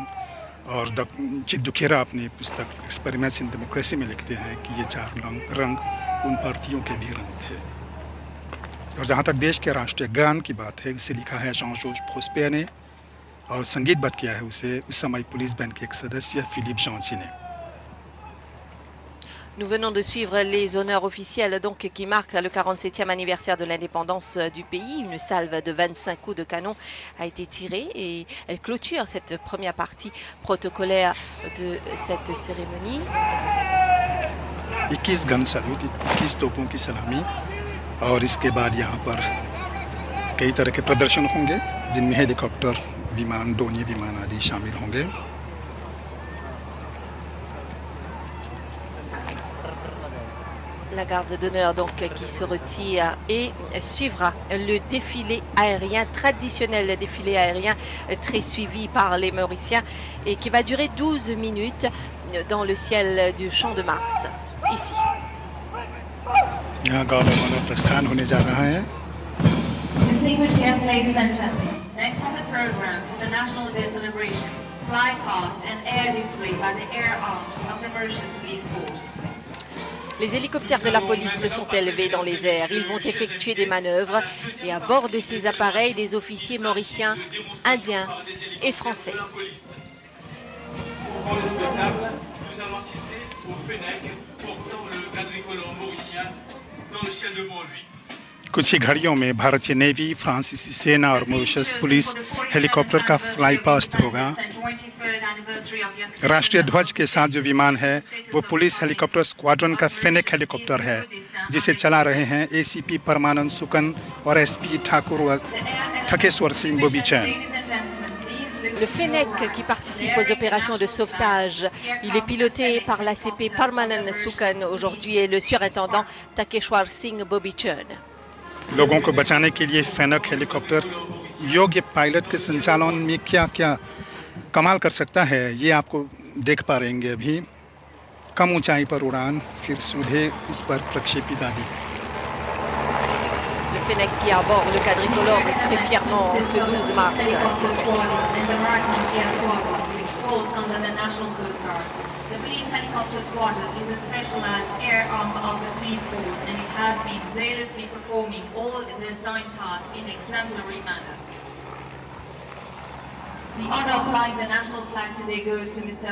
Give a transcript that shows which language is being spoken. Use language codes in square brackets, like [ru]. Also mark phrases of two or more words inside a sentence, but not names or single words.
[hi] और चिद्दू खेरा अपनी पुस्तक एक्सपेरिमेंट्स इन डेमोक्रेसी में लिखते हैं कि ये 4 रंग उन पार्टियों के भी रंग थे। और जहाँ तक देश के राष्ट्रीय गान की बात है, इसे लिखा है Jean-Georges Prosper ने और संगीतबद्ध किया है उसे उस समय [en] police band [hi] के एक सदस्य फिलिप जॉन्सी ने। [fr] Nous venons de suivre les honneurs officiels donc, qui marquent le 47e anniversaire de l'indépendance du pays. Une salve de 25 coups de canon a été tirée et elle clôture cette première partie protocolaire de cette cérémonie. [hi] 21 [en] gun salute, [hi] 21 तोपों की सलामी और इसके बाद यहाँ पर कई तरह के प्रदर्शन होंगे, जिनमें हेलीकॉप्टर, विमान, डोनिये विमान आदि शामिल होंगे। [fr] La garde d'honneur donc qui se retire et suivra le défilé aérien, traditionnel défilé aérien très suivi par les Mauriciens et qui va durer 12 minutes dans le ciel du Champ de Mars, ici. [hi] यहाँ [en] guard of honour [hi] प्रस्थान होने जा रहा है। [en] Distinguished guests, ladies and gentlemen, next on the program for the National Day celebrations, fly past and air display by the air arms of the Mauritius Police Force. [fr] Les hélicoptères de la police se sont élevés dans les airs. Ils vont effectuer des manœuvres et à bord de ces appareils, des officiers mauriciens, indiens et français. Pour le spectacle, nous allons assister au Fennec portant le quadricolore mauricien dans le ciel devant lui. [hi] कुछ ही घड़ियों में भारतीय नेवी, फ्रांसीसी सेना और मॉरिशस [en] police helicopter [hi] का [en] fly past [hi] होगा। राष्ट्रीय ध्वज के साथ जो विमान है वो पुलिस हेलीकॉप्टर स्क्वाड्रन का फेनेक हेलीकॉप्टर है, जिसे चला रहे हैं ACP परमानंद सुकन और SP ठकेश्वर सिंह बोबीचैन। [fr] Le Fennec qui participe aux opérations de sauvetage, il est piloté par l'ACP Parmanan Sukan aujourd'hui et le surintendant Takeshwar Singh Bobichan. [hi] लोगों को बचाने के लिए फेनेक हेलीकॉप्टर योग्य पायलट के संचालन में क्या क्या कमाल कर सकता है, ये आपको देख पा रहेंगे अभी। कम ऊंचाई पर उड़ान, फिर सीधे इस पर प्रक्षेपित आदि। [fr] Le Fennec qui aborde le quadricolore très fièrement ce 12 mars. [en] The police helicopter squadron is a specialized air arm of the police force and it has been zealously performing all the assigned tasks in exemplary manner. The honor of flying the national flag today goes to Mr.